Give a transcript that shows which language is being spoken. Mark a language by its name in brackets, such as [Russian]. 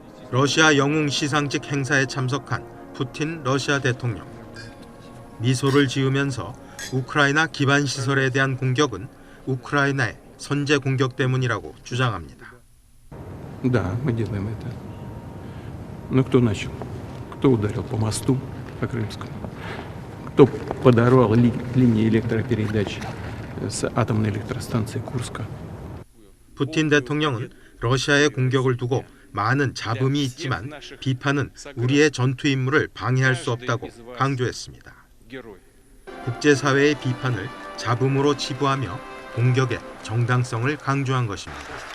[Korean] 러시아 영웅 시상식 행사에 참석한 푸틴 러시아 대통령. 미소를 지으면서 우크라이나 기반 시설에 대한 공격은 우크라이나의 선제 공격 때문이라고 주장합니다. [Russian] Да, мы делаем это. Но кто начал? Кто ударил по мосту, по Крымскому? Кто подорвал линии электропередач с атомной электростанции Курска? [Korean] 푸틴 대통령은 러시아의 공격을 두고 많은 잡음이 있지만 비판은 우리의 전투 임무를 방해할 수 없다고 강조했습니다. 국제사회의 비판을 잡음으로 치부하며 공격의 정당성을 강조한 것입니다.